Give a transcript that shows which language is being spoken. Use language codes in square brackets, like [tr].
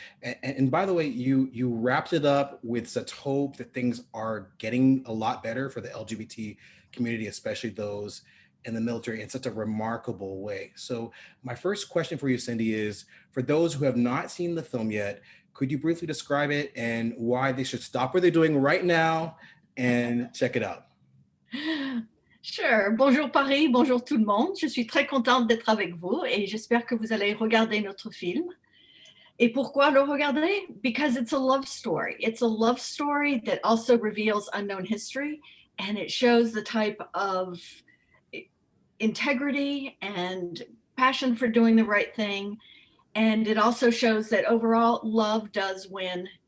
[en] And by the way, you wrapped it up with such hope that things are getting a lot better for the LGBT community, especially those in the military, in such a remarkable way. So my first question for you, Cindy, is for those who have not seen the film yet, could you briefly describe it and why they should stop what they're doing right now and check it out? Sure. [fr] Bonjour Paris, bonjour tout le monde. Je suis très contente d'être avec vous et j'espère que vous allez regarder notre film. Et pourquoi le regarder? [en] Because it's a love story. It's a love story that also reveals unknown history, and it shows the type of integrity and passion for doing the right thing. And it also shows that overall love does win.